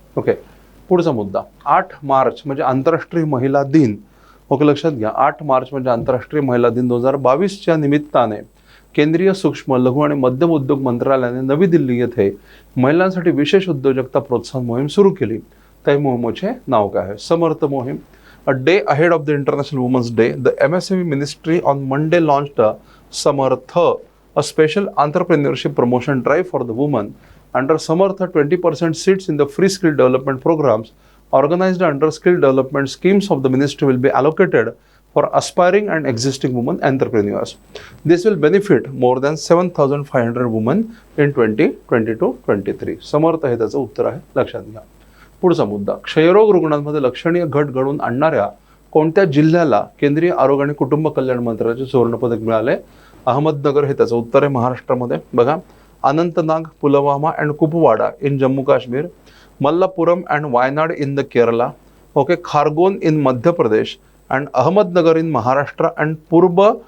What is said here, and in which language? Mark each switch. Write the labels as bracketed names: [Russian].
[Marathi] Okay, पुढचा मुद्दा, 8 मार्च म्हणजे आंतरराष्ट्रीय महिला दिन. ओके, लक्षात घ्या. 8 मार्च म्हणजे आंतरराष्ट्रीय महिला दिन 2022च्या निमित्ताने केंद्रीय सूक्ष्म, लघु आणि मध्यम उद्योग मंत्रालयाने नवी दिल्ली येथे महिलांसाठी विशेष उद्योजकता प्रोत्साहन मोहीम सुरू केली. त्या मोहिमेचे नाव काय आहे? समर्थ मोहीम. [English] A day ahead of the International Women's Day, the MSME Ministry on Monday launched a Samartha, a special entrepreneurship promotion drive for the women. Under Samartha, 20% seats in the free skill development programs organized under skill development schemes of the ministry will be allocated for aspiring and existing women entrepreneurs. This will benefit more than 7,500 women in 2022-23. [Marathi] समर्थ हे त्याचं उत्तर आहे, लक्षात घ्या. पुढचा मुद्दा, क्षयरोग रुग्णांमध्ये लक्षणीय घट घडवून आणणाऱ्या कोणत्या जिल्ह्याला केंद्रीय आरोग्य आणि कुटुंब कल्याण मंत्रालयाचे सुवर्ण पदक मिळाले? अहमदनगर हे त्याचं उत्तर आहे, महाराष्ट्रामध्ये. बघा, Anantnag, [English] Pulwama and Kupwara in Jammu Kashmir, Malappuram and Wayanad in the Kerala, okay, Khargone in Madhya Pradesh and Ahmednagar in Maharashtra and पूर्व